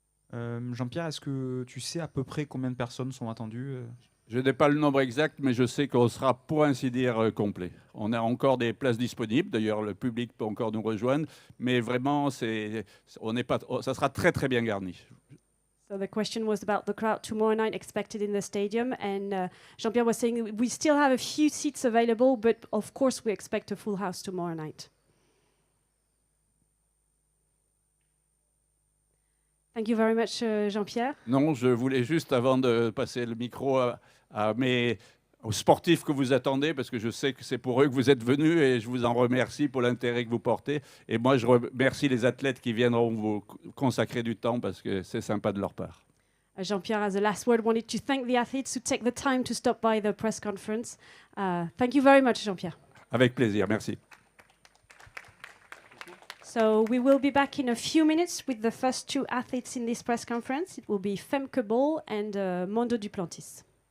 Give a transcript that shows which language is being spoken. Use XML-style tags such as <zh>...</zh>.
<fr>Jean-Pierre, est-ce que tu sais à peu près combien de personnes sont attendues? Je n'ai pas le nombre exact, mais je sais qu'on sera, pour ainsi dire, complet. On a encore des places disponibles. D'ailleurs, le public peut encore nous rejoindre. Mais vraiment, ça sera très, très bien garni.</fr> <en>So the question was about the crowd tomorrow night expected in the stadium. And Jean-Pierre was saying we still have a few seats available, but of course we expect a full house tomorrow night. Thank you very much, Jean-Pierre.</en> <fr>Non, je voulais juste, avant de passer le micro aux sportifs que vous attendez, parce que je sais que c'est pour eux que vous êtes venus et je vous en remercie pour l'intérêt que vous portez. Et moi, je remercie les athlètes qui viendront vous consacrer du temps parce que c'est sympa de leur part.</fr> <en>Jean-Pierre, as a last word, wanted to thank the athletes who take the time to stop by the press conference. Thank you very much, Jean-Pierre.</en> <fr>Avec plaisir, merci.</fr> <en>So we will be back in a few minutes with the first two athletes in this press conference. It will be Femke and Mondo DUPLANTIS.</en>